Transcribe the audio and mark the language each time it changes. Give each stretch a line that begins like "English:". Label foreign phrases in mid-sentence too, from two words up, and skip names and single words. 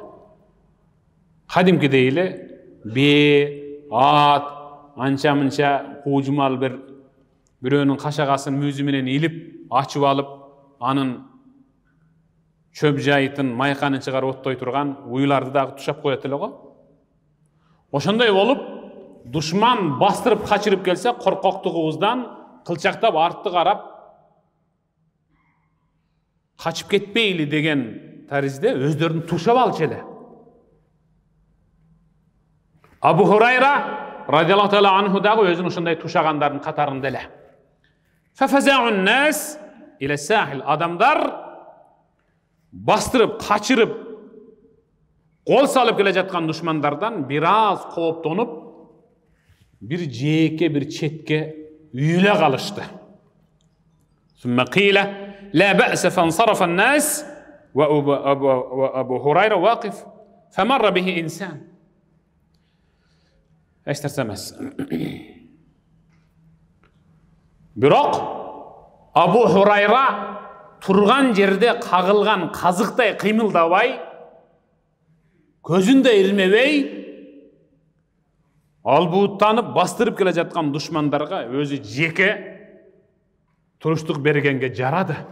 Kyrgyz: Кадимкидей эле бээ, ат, анча-мынча куужумал бирөөнүн кашагасын мүзү менен илип, ачып алып, анын чөп жайытын, майканын чыгарып оттой турган уйларды дагы тушап коет эле го. Ошондой болуп, душман бастырып качырып келсе, коркоктугубуздан кылчактап артты карап качып кетпейли деген таризде өздөрүн тушап алчу эле. Абу Хурайра
Arabic: رضي الله تعالى عنه
Kyrgyz: дагы өзүн ошондой тушагандардын катарында эле.
Arabic: ففزع الناس إلى ساحل.
Kyrgyz: Адамдар бастырып, качырып, кол салып келе жаткан душмандардан бир аз кооптонуп, бир жээкке, бир четке үйүлө калышты.
Arabic: ثم قيل لا بأس فانصرف الناس وأبو هريرة واقف فمر به إنسان.
Kyrgyz: Эч эмес. Бирок Абу Хурайра турган жерде кагылган казыктай кыймылдабай, көзүндө ирмебей, албууттанып бастырып келе жаткан душмандарга өзү жеке туруштук бергенге жарады.